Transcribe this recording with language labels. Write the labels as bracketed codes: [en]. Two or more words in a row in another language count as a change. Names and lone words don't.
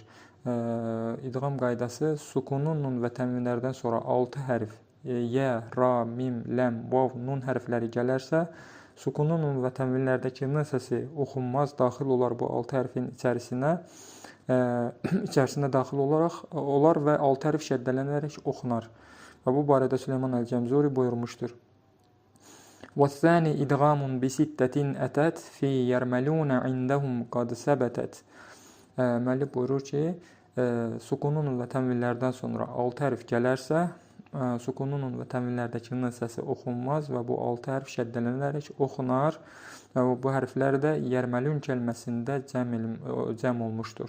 [az] İdğam qaydası sukununun və tənvinlərdən sonra 6 hərf yə, ra, mim, ləm, vav, nun hərfləri gələrsə, sukununun və tənvinlərdəki n səsi oxunmaz, daxil olar bu 6 hərfin içərisinə daxil olar və 6 hərf şəddələnərək oxunar. Və bu barədə Süleyman Əl-Cəmzuri buyurmuşdur. [ar] وَالثَّانِ إِدْغَامٌ بِسِتَّةٍ أَتَتْ فِي يَرْمَلُونَ عِنْدَهُمْ قَدْ سَبَتَتْ. [az] Müəllif buyurur ki, sukunun və tənvillərdən sonra 6 hərf gələrsə, sukunlu nun və tənvinlərdəki n səsi oxunmaz və bu 6 hərf şəddələnərək oxunar və bu hərflər də yərməlun kəlməsində cəm olmuşdur.